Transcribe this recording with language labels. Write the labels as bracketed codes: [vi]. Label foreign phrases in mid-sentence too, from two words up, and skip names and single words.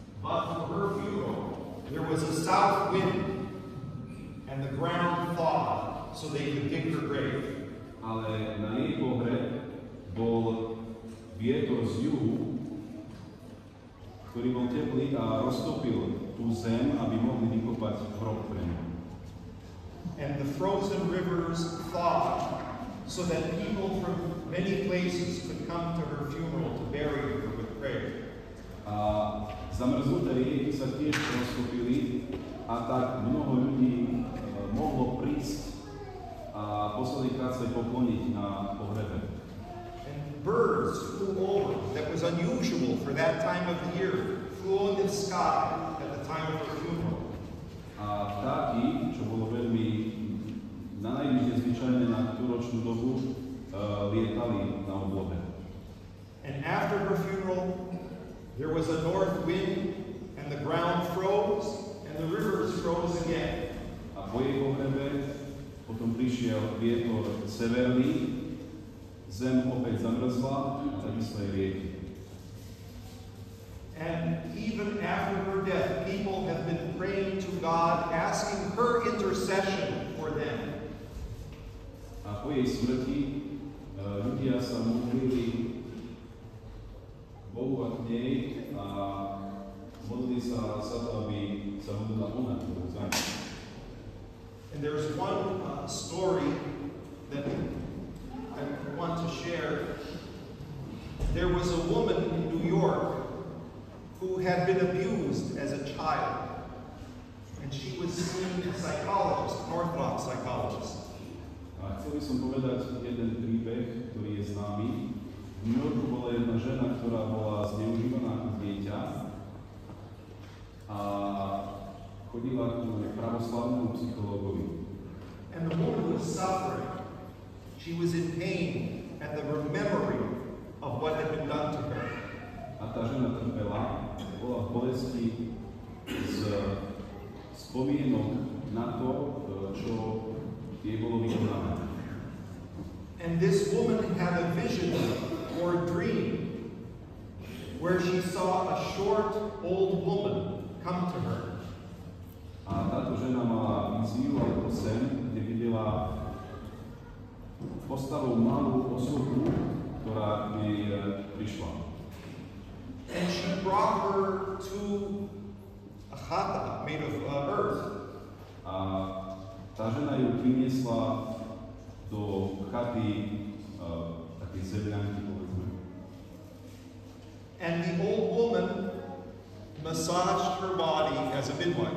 [en] But for her funeral, there was a south wind, and the ground thawed, so they could dig her grave. [sk] Ale na jej pohreb bol vietor z juhu, ktorý bol teplý a roztopil tú zem, aby mohli vykopať hrob pre ňu. [en] And the frozen rivers thawed, so that people from many places could come to her funeral to bury her with prayer. [sk] A zamrznuté rieky sa tiež roztopili a tak mnoho ľudí mohlo prísť a posledný krát sa pokloniť na pohrebe. [en] Birds flew over, that was unusual for that time of the year, flew in the sky at the time of her funeral. [sk] A vtáky, čo bolo veľmi na najvyššie zvyčajné na tú ročnú dobu, lietali na oblohe. [en] And after her funeral, there was a north wind, and the ground froze, and the rivers froze again. [sk] A po jej pohrebe potom prišiel vietor severný, zem opäť zamrzla a takisto aj rieky. [en] And even after her death, people have been praying to God, asking her intercession for them. [sk] A po jej smrti ľudia sa modlili Bohu a k nej a modlili sa za to, aby sa modlila ona za ňu. [en] And there's one story that I want to share. There was a woman in New York who had been abused as a child, and she was seeing a psychologist, an Orthodox psychologist. [sk] A chcel by som povedať jeden príbeh, ktorý je známy. V New Yorku bola jedna žena, ktorá bola zneužívaná ako dieťa a chodila k pravoslavnému psychológovi. And the woman was suffering. She was in pain at the remembering of what had been done to her. A tá žena trpela, bola v bolesti z spomienok na to, čo jej bolo vykonané. And this woman had a vision or a dream where she saw a short old woman come to her. A táto žena mala víziu alebo sen, kde videla postavu malú osobu, ktorá k nej prišla. And she brought her to a chata made of earth. A tá žena ju priniesla do chaty takej zemľanky, povedzme. And the old woman massaged her body as a midwife.